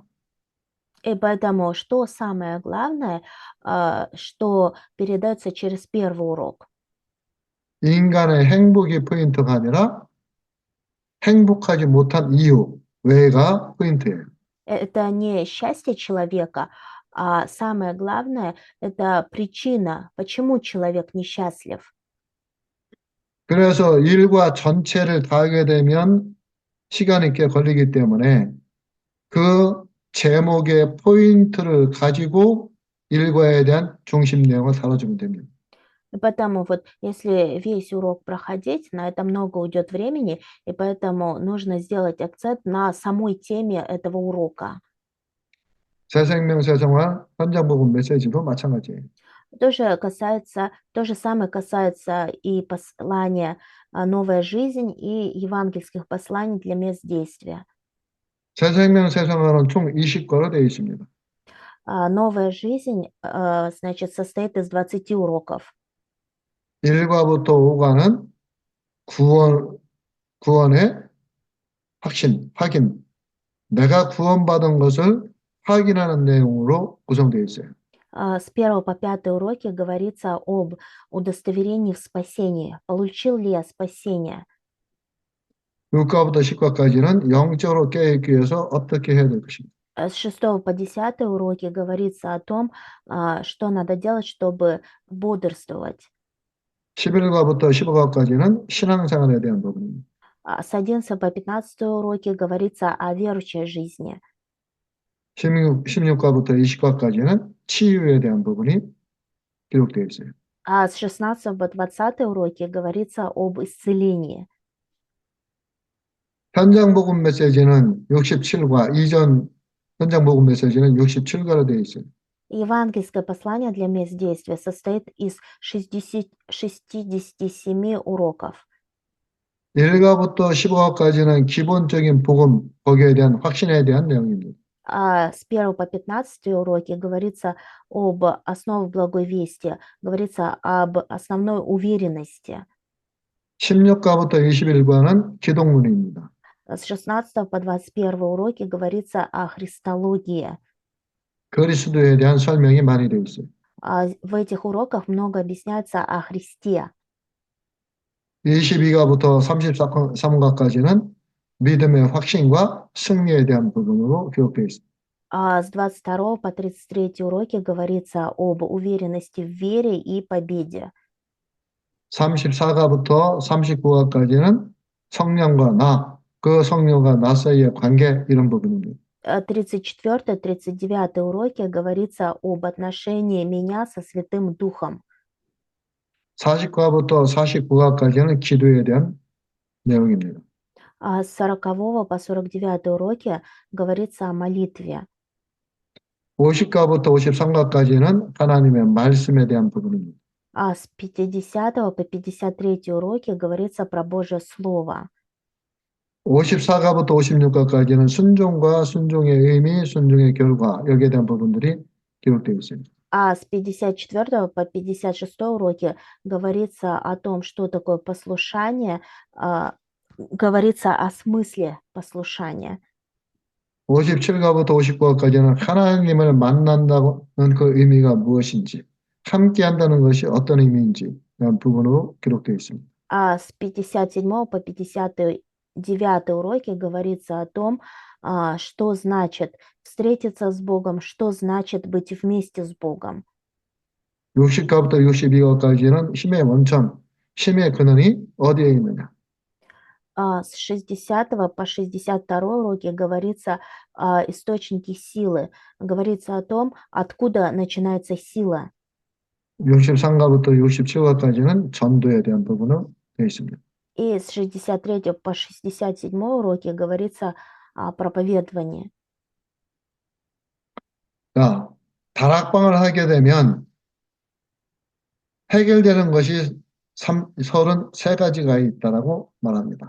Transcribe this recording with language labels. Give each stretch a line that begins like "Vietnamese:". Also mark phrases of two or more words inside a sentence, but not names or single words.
Russian: И поэтому что самое главное, что передается через первый урок?
Korean: 인간의 행복이 포인트가 아니라 행복하지 못한 이유. 왜가 포인트예요.
Russian: Это не счастье человека, а самое главное– это причина, почему человек несчастлив.
Korean: 그래서 일과 전체를 다 하게 되면 시간이 꽤 걸리기 때문에 그 제목의 포인트를 가지고 일과에 대한 중심 내용을 다뤄주면 됩니다.
Russian: И поэтому вот если весь урок проходить, на это много уйдет времени, и поэтому нужно сделать акцент на самой теме этого урока.
Korean: 새 생명, 새 생활, 현장복음 메시지도 마찬가지예요.
Russian: То же самое касается и послания «Новая жизнь» и евангельских посланий для мест действия.
Korean: 새 생명, 새 생활은 총 20과로 되어 있습니다.
Russian: «Новая жизнь», значит, состоит из 20 уроков.
Korean: 1과부터 5과는 구원의 확인. 내가 구원받은 것을 확인하는 내용으로 구성되어 있어요.
Russian: С 1 по 5 уроки говорится об удостоверении в спасении. Получил ли я спасение?
Korean: 6과부터 10과까지는 영적으로 깨어있기 위해서 어떻게 해야 될 것인가.
Russian: С 6 по 10 уроки говорится о том, что надо делать, чтобы бодрствовать.
Korean: 11과부터 15과까지는 신앙생활에 대한 부분입니다.
Russian: С 11 по 15 уроки говорится о верующей жизни.
Korean: 16과부터 20과까지는 치유에 대한 부분이 기록되어 있어요.
Russian: А с 16 по 20 уроки говорится об исцелении.
Korean: 현장 복음 메시지는 67과 이전 현장 복음 메시지는 67과로 되어 있어요.
Russian: Евангельское послание для мест действия состоит из 67 уроков.
Korean: 1과부터 15과까지는 기본적인 복음, 거기에 대한 확신에 대한 내용입니다.
Russian: С 1 по 15 уроки говорится об основах благой вести, говорится об основной уверенности.
Korean: 16과부터 21과는 기독론입니다.
Russian: С 16 по 21 уроки говорится о христологии.
Korean: 그리스도에 대한 설명이 많이 되어 있어요.
Russian: В этих уроках много объясняется о Христе.
Korean: 22과부터 33과까지는 믿음의 확신과 승리에 대한 부분으로 기록되어 있습니다.
Russian: С 22 по 33 уроки говорится об уверенности в вере и победе.
Korean: 34과부터 39과까지는 성령과 그 성령과 나 사이의 관계 이런 부분입니다.
Russian: 34-39 уроки говорится об отношении меня со Святым Духом.
Korean: 40과부터 49과까지는 기도에 대한 내용입니다.
Russian: С 40 по 49 уроки говорится о молитве.
Korean: 50과부터 53과까지는 하나님의 말씀에 대한 부분입니다.
Russian: С 50 по 53 уроки говорится про Божье Слово.
Korean: 54과부터 56과까지는 순종과 순종의 의미, 순종의 결과 여기에 대한 부분들이 기록되어 있습니다.
Russian: С 54 по 56 уроки говорится о том, что такое послушание, говорится о смысле послушания.
Korean: 57과부터 59과까지는 하나님을 만난다는 그 의미가 무엇인지, 함께 한다는 것이 어떤 의미인지 이런 부분으로 기록되어 있습니다.
Russian: С 57 по 59 уроки говорится о том, что значит встретиться с Богом, что значит быть вместе с Богом.
Korean: 60과부터 62과까지는 힘의 원천, 힘의 근원이 어디에 있느냐.
Russian: С 60 по 62 уроки говорится о источнике силы. Говорится о том, откуда начинается сила.
Korean: 63과부터 67과까지는 전도에 대한 부분으로 되어 있습니다.
Russian: И с 63 по 67 уроки говорится о проповедовании.
Korean: 자, 다락방을 하게 되면 해결되는 것이 33가지가 있다라고 말합니다.